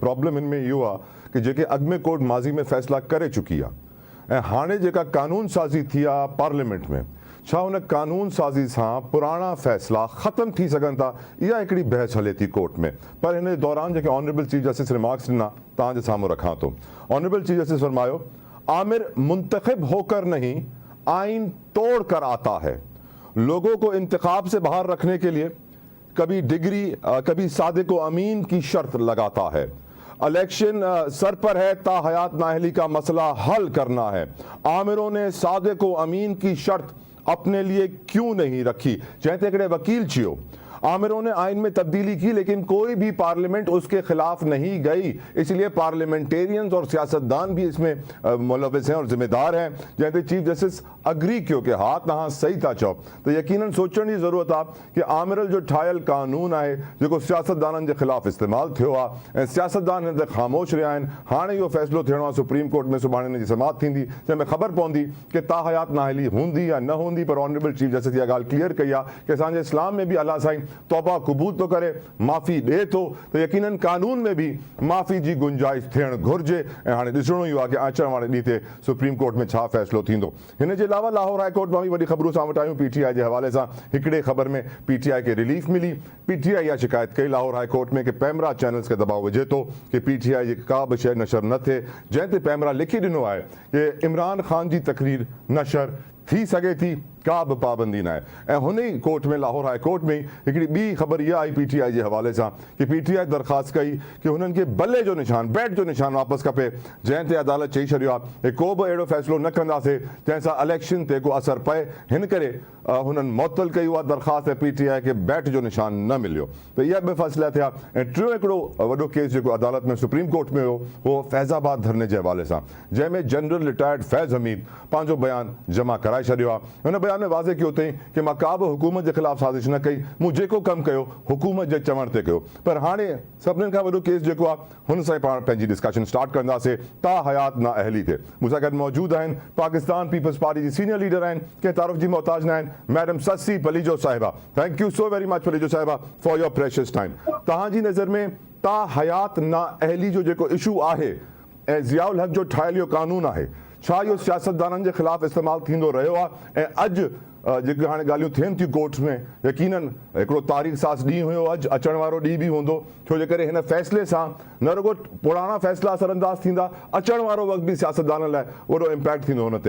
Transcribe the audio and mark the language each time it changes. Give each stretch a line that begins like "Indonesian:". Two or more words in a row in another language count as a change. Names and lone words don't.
Sindhi: प्रॉब्लम हिन में इहो आहे कि जेके अॻु में कोर्ट माज़ी में फ़ैसिला करे चुकी आहे ऐं हाणे जेका कानून साज़ी थी आहे पार्लियामेंट में, छा हुन कानून साज़ी सां पुराणा फ़ैसिला ख़तमु थी सघनि था, इहा हिकिड़ी बहस हले थी कोर्ट में। पर हिन दौरान जेके
English: honourable chief justice
Sindhi: रिमार्क्स ॾिना तव्हांजे साम्हूं रखां थो।
English: honourable chief justice
Urdu: फरमायो, آمر منتخب ہو کر نہیں آئین توڑ کر آتا ہے، لوگوں کو انتخاب سے باہر رکھنے کے لیے کبھی ڈگری کبھی صادق و امین کی شرط لگاتا ہے. الیکشن سر پر ہے، تاحیات نااہلی کا مسئلہ حل کرنا ہے. آمروں نے صادق و امین کی شرط اپنے لیے کیوں نہیں رکھی?
Sindhi: चाहे हिकिड़े वकील छियो,
Urdu: آمروں نے آئین میں تبدیلی کی لیکن کوئی بھی پارلیمنٹ اس کے خلاف نہیں گئی، اس لیے پارلیمنٹیرینز اور سیاستدان بھی اس میں ملوث ہیں اور ذمہ دار ہیں.
Sindhi: जैसे
English: chief justice
Sindhi: अग्री कयो कि हा तव्हां सही था चओ, तो यकीनन सोचण जी ज़रूरत आहे कि आमिरल जो ठाहियल कानून आहे जेको सियासतदाननि जे ख़िलाफ़ इस्तेमालु थियो आहे ऐं सियासतदान हिन ते ख़ामोश रहिया आहिनि। हाणे इहो फ़ैसिलो थियणो आहे सुप्रीम कोर्ट में, सुभाणे हिन जी समाअत थींदी जंहिंमें ख़बर पवंदी कि ता हयात नाअहली हूंदी या न हूंदी। पर
English: honourable chief justice
Sindhi: इहा ॻाल्हि क्लियर कई आहे कि असांजे इस्लाम में बि अल्लाह साईं तौबा क़बूल तो करे, माफ़ी ॾिए थो, त यकीनन कानून में बि माफ़ी जी गुंजाइश थियणु घुरिजे। ऐं हाणे ॾिसणो ई आहे कि अचण वारे ॾींहं ते सुप्रीम कोर्ट में छा फ़ैसिलो थींदो। हिन जे अलावा लाहौर हाई कोर्ट मां बि वॾी ख़बरूं सां वटि आयूं PTI जे हवाले सां। हिकिड़े ख़बर में PTI खे रिलीफ मिली। PTI इहा शिकायत कई लाहौर हाई कोर्ट में कि पैमरा चैनल्स खे दबाव विझे थो कि PTI जी का बि शइ नशर न थिए, जंहिं ते पैमरा लिखी ॾिनो आहे कि इमरान ख़ान जी तकरीर नशर थी सघे थी, का बि पाबंदी न आहे। ऐं हुन ई कोर्ट में लाहौर हाई कोर्ट में हिकिड़ी ॿी ख़बर इहा आई PTI जे हवाले सां कि PTI दरख़्वास्त कई कि हुननि खे बल्ले जो निशान, बैट जो निशान वापसि खपे, जंहिं ते अदालत चई छॾियो आहे कि को बि अहिड़ो फ़ैसिलो न कंदासीं जंहिंसां इलेक्शन ते को असरु पए। हिन करे हुननि मुअतल कई उहा दरख़्वास्त ऐं PTI खे बैट जो निशान न मिलियो। त इहा बि फ़ैसिला थिया। ऐं टियों हिकिड़ो वॾो केस जेको अदालत में सुप्रीम कोर्ट में हुयो उहो फैज़ाबाद धरने जे हवाले सां, जंहिंमें
English: general retired
Sindhi: फैज़ हमीद पंहिंजो बयानु जमा कराए छॾियो आहे। हुन बयान में वाज़े कयो अथई कि मां का बि हुकूमत जे ख़िलाफ़ साज़िश न कई, मूं जेको कमु कयो हुकूमत जे चवण ते कयो। पर हाणे सभिनीनि खां वॾो केस जेको आहे हुन सां पाण पंहिंजी
English: discussion start
Sindhi: कंदासीं ता हयात नाअहली ते। मूंसां गॾु मौजूदु आहिनि पाकिस्तान पीपल्स पार्टी जी सीनियर लीडर आहिनि, कंहिं तारुफ़ जी मोहताज न आहिनि, मैडम ससी पलीजो साहिबा।
English: Thank you so very much Palijo Sahiba for your precious time.
Sindhi: तव्हांजी नज़र में ता हयात नाअहली जो जेको इशू आहे ऐं ज़ियाउल हक़ जो ठाहियल इहो कानून आहे, छा इहो सियासतदाननि जे ख़िलाफ़ इस्तेमालु थींदो रहियो आहे? ऐं अॼु जेके हाणे ॻाल्हियूं थियनि थियूं कोर्ट्स में, यकीनन हिकिड़ो तारीख़ साज़ ॾींहुं हुयो, अॼु अचण वारो ॾींहुं बि हूंदो, छो जे करे हिन फ़ैसिले सां न रुगो पुराणा फ़ैसिला असरअंदाज़ थींदा, अचण वारो वक़्तु बि सियासतदाननि लाइ वॾो इम्पैक्ट थींदो हुन ते।